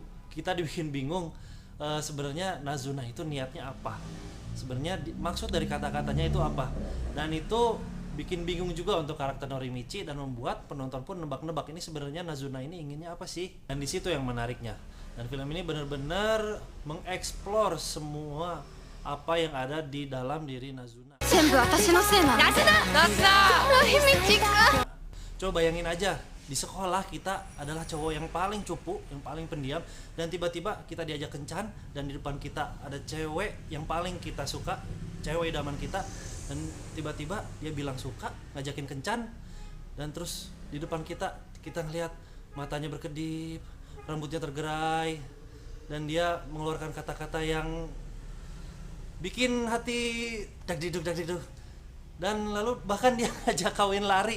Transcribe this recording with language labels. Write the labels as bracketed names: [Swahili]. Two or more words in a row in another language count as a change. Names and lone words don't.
[Indonesian] Kita dibikin bingung sebenarnya Nazuna itu niatnya apa, sebenarnya maksud dari kata-katanya itu apa, dan itu bikin bingung juga untuk karakter Norimichi dan membuat penonton pun nebak-nebak ini sebenarnya Nazuna ini inginnya apa sih. Dan di situ yang menariknya, dan film ini benar-benar mengeksplor semua apa yang ada di dalam diri Nazuna. [Japanese] 全部私のせいなのナズナロヒミチ君 [Indonesian] Coba bayangin aja, di sekolah kita adalah cowok yang paling cupu, yang paling pendiam, dan tiba-tiba kita diajak kencan dan di depan kita ada cewek yang paling kita suka, cewek idaman kita, dan tiba-tiba dia bilang suka, ngajakin kencan, dan terus di depan kita ngelihat matanya berkedip, rambutnya tergerai, dan dia mengeluarkan kata-kata yang bikin hati dagdiduk, dan lalu bahkan dia ngajak kawin lari.